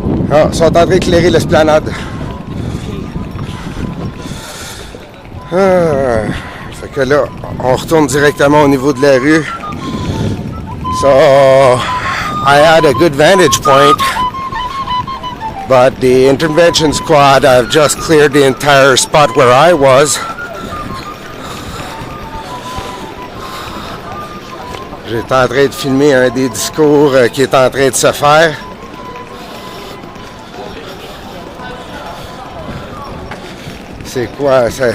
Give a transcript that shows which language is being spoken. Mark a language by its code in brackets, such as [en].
[fr] Ah, ils sont en train d'éclairer l'esplanade. Fait que là, on retourne directement au niveau de la rue. [en] So, I had a good vantage point, but the intervention squad have just cleared the entire spot where I was. [fr] J'étais en train de filmer un des discours qui est en train de se faire. C'est quoi?